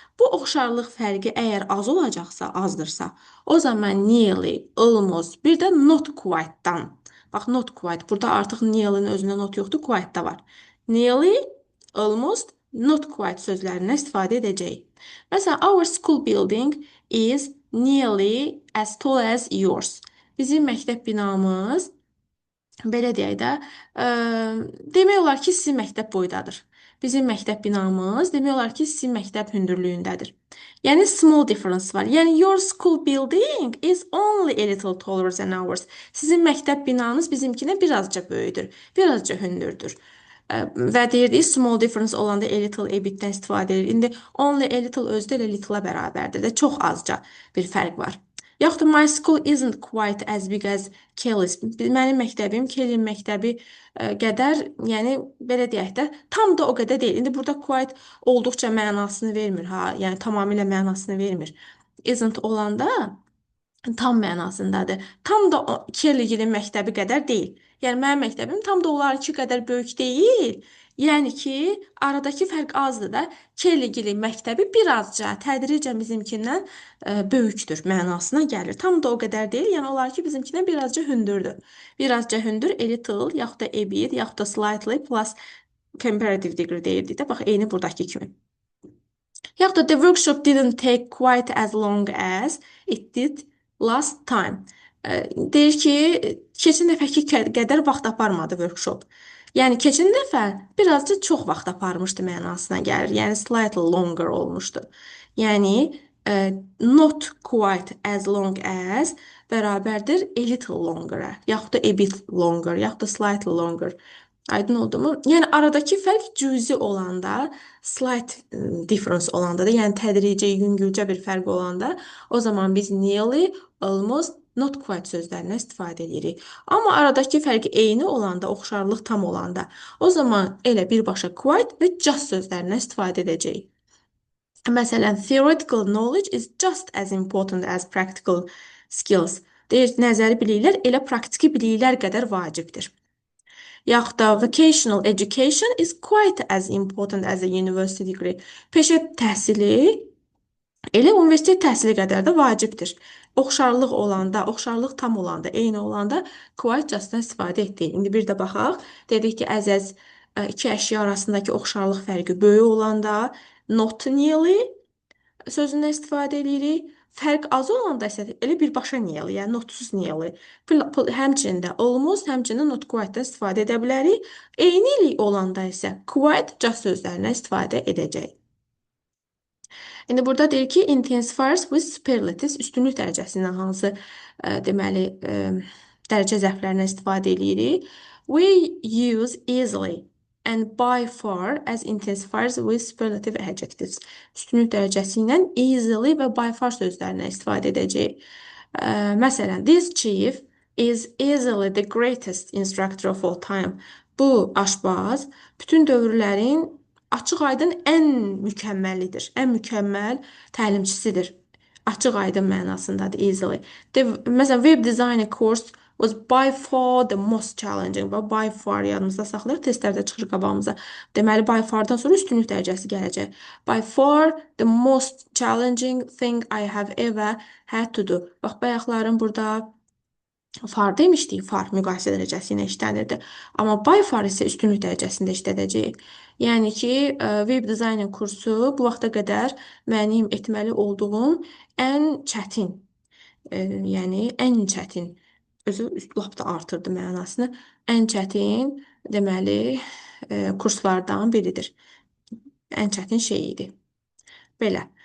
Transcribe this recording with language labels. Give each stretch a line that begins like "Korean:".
Azerbaijani: Bu oxşarlıq fərqi əgər az olacaqsa, azdırsa, o zaman nearly, almost, bir də
English: not quite-
Azerbaijani: dan. Bax, not quite. Burada artıq nearly-nin özündə not yoxdur, quite-da var. Nearly, almost, not quite sözlərindən istifadə edəcəyik.
English: Məsələn, our school building is nearly as tall as yours.
Azerbaijani: Bizim məktəb binamız belə deyək də, demək olar ki, sizin məktəb boydadır. Bizim məktəb binamız demək olar ki, sizin məktəb hündürlüyündədir. Yəni small difference var.
English: Yəni your school building is only a little taller than ours.
Azerbaijani: Sizin məktəb binanız bizimkindən birazca böyüdür, birazca hündürdür. Və deyirdik small difference olanda a little, a bitdən istifadə edilir. İndi only a little özü də elə little-a bərabərdir də çox azca bir fərq var. Yaxud da
English: my school isn't quite as big as Kelly's.
Azerbaijani: Mənim məktəbim Kelly'nin məktəbi qədər, yəni belə deyək də, tam da o qədər deyil. İndi burada quite olduqca mənasını vermir ha, yəni tamamilə mənasını vermir. Isn't olanda tam mənasındadır. Tam da Kelly-gilin məktəbi qədər deyil. Yəni mənim məktəbim tam da onlarınki qədər böyük deyil. Yəni ki, aradakı fərq azdır da. Kelly-gilin məktəbi birazca tədricən bizimkindən böyükdür mənasına gəlir. Tam da o qədər deyil. Yəni onlarınki bizimkindən birazca hündürdür. Birazca hündür, a little, yaxud da a bit, yaxud da slightly plus comparative degree deyirdik də. Bax, eyni buradakı kimi. Yaxud da
English: the workshop didn't take quite as long as it did last time.
Azerbaijani: Deyir ki, keçən dəfəki qədər vaxt aparmadı workshop. Yəni keçən dəfə birazcık çox vaxt aparmışdı mənasına gəlir. Yəni slightly longer olmuşdu. Yəni
English: not quite as long as
Azerbaijani: bərabərdir a little longer-a, yaxud da a bit longer, yaxud da slightly longer. Aydın oldu mu? Yəni aradakı fərq cüzi olanda, slight difference olanda da, yəni tədrici, yüngülcə bir fərq olanda, o zaman biz nearly, almost, not quite sözlərindən istifadə edirik. Amma aradakı fərq eyni olanda, oxşarlıq tam olanda, o zaman elə birbaşa quite və just sözlərindən istifadə edəcəyik.
English: Məsələn, theoretical knowledge is just as important as practical skills.
Azerbaijani: Deyir, nəzəri biliklər elə praktiki biliklər qədər vacibdir. Yaxud da
English: vocational education is quite as important as a university degree.
Azerbaijani: Peşə təhsili elə universitet təhsili qədər də vacibdir. Oxşarlıq olanda, oxşarlıq tam olanda, eyni olanda quite just-dan istifadə etdik. İndi bir də baxaq. Dedik ki, as iki əşya arasındakı oxşarlıq fərqi böyük olanda not nearly sözündən istifadə edirik. Fərq az olanda isə elə birbaşa nearly, yəni notsuz nearly. Həmçinin də almost, həmçinin not quite-dan istifadə edə bilərik. Eynilik olanda isə quite just sözlərindən istifadə edəcəyik. İndi burada deyir ki,
English: intensifiers with superlatives
Azerbaijani: üstünlük dərəcəsi ilə hansı deməli dərəcə zərflərindən istifadə edirik.
English: We use easily and by far as intensifiers with superlative adjectives.
Azerbaijani: Üstünlük dərəcəsi ilə easily və by far sözlərindən istifadə edəcəyik.
English: Məsələn, this chief is easily the greatest instructor of all time.
Azerbaijani: Bu aşbaz bütün dövrlərin açıq-aydın ən mükəmməlidir. Ən mükəmməl təlimçisidir. Açıq-aydın mənasındadır easily. Məsələn,
English: web design course Was by far the most challenging.
Azerbaijani: Və by far yadımızda saxlayır, testlərdə çıxır qabağımıza. Deməli, by fardan sonra üstünlük dərəcəsi gələcək.
English: By far the most challenging thing I have ever had to do.
Azerbaijani: Bax, bayaqların burada far demişdik, far müqayisə dərəcəsi ilə işlənirdi. Amma by far isə üstünlük dərəcəsində işlədəcəyik. Yəni ki, web dizayner kursu bu vaxta qədər mənim etməli olduğum ən çətin, yəni ən çətin, özü lap da artırdı mənasını, ən çətin, deməli, kurslardan biridir. Ən çətin şey idi. Belə.